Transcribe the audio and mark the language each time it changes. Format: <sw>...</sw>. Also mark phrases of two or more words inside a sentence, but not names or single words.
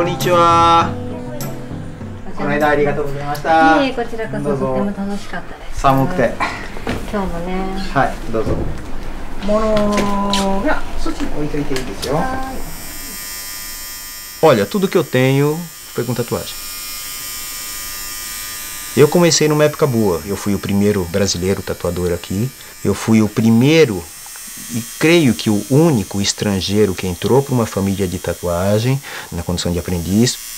<ja>は。この間ありがとうございました。いえ、こちらこそとっても楽しかったです。寒くて。今日もね。はい、どうぞ。物がそっちに置いといていいですよ。</ja> <pt>Olha, tudo que eu tenho foi com tatuagem. Eu comecei numa época boa. Eu fui o primeiro brasileiro tatuador aqui. Eu fui o primeiro e creio que o único estrangeiro que entrou para uma família de tatuagem na condição de aprendiz.</pt>